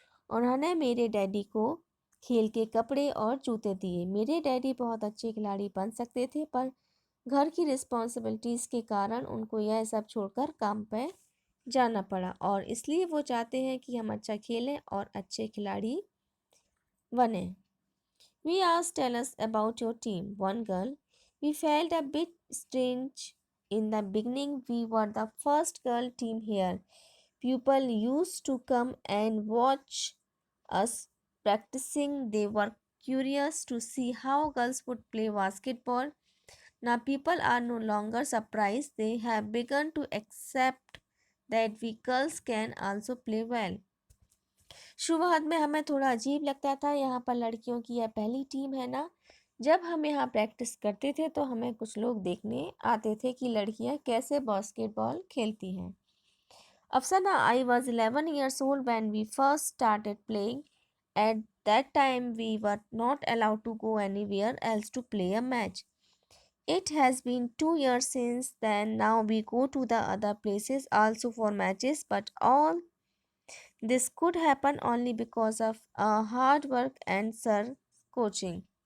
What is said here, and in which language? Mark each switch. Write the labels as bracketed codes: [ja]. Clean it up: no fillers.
[hi] उन्होंने मेरे डैडी को खेल के कपड़े और जूते दिए। मेरे डैडी बहुत अच्छे खिलाड़ी बन सकते थे, पर घर की रिस्पॉन्सिबिलिटीज़ के कारण उनको यह सब छोड़कर काम पे जाना पड़ा और इसलिए वो चाहते हैं कि हम अच्छा खेलें और अच्छे खिलाड़ी बने। [en] We asked, tell us about your team. One girl, we felt a bit strange in the beginning. We were the first girl team here. People used to come and watch us practicing. They were curious to see how girls would play basketball. Now people are no longer surprised, they have begun to accept that we girls can also play well. [hi] शुरुआत में हमें थोड़ा अजीब लगता था, यहाँ पर लड़कियों की यह पहली टीम है ना। जब हम यहाँ प्रैक्टिस करते थे तो हमें कुछ लोग देखने आते थे कि लड़कियाँ कैसे बास्केटबॉल खेलती हैं। [en] Afsana, I was 11 years old when we first started playing. At that time, we were not allowed to go anywhere else to play a match. It has been 2 years since then. Now we go to the other places also for matches, but all this could happen only because of hard work and Sir coaching.